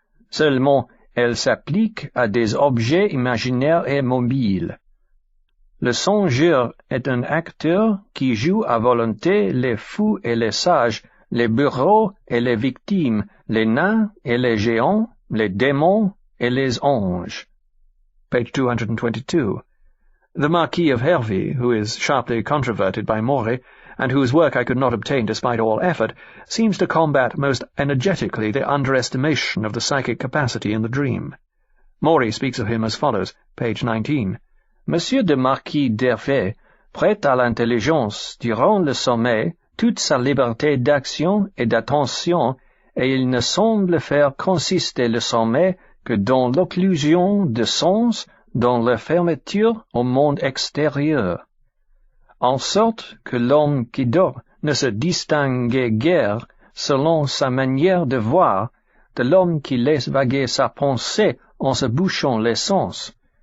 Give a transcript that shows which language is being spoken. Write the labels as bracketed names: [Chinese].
[French] Seulement, elles s'appliquent à des objets imaginaires et mobiles. Le songeur est un acteur qui joue à volonté les fous et les sages, les bourreaux et les victimes, les nains et les géants, les démons et les anges." [English] Page 222. The Marquis of Hervey, who is sharply controverted by Maury, and whose work I could not obtain despite all effort, seems to combat most energetically the underestimation of the psychic capacity in the dream. Maury speaks of him as follows, page 19. [French] "Monsieur de Marquis d'Hervey prête à l'intelligence durant le sommeil toute sa liberté d'action et d'attention, et il ne semble faire consister le sommeil que dans l'occlusion de sens, dans la fermeture au monde extérieur, en sorte que l'homme qui dort ne se distingue guère, selon sa manière de voir, de l'homme qui laisse vaguer sa pensée en se bouchant les sens.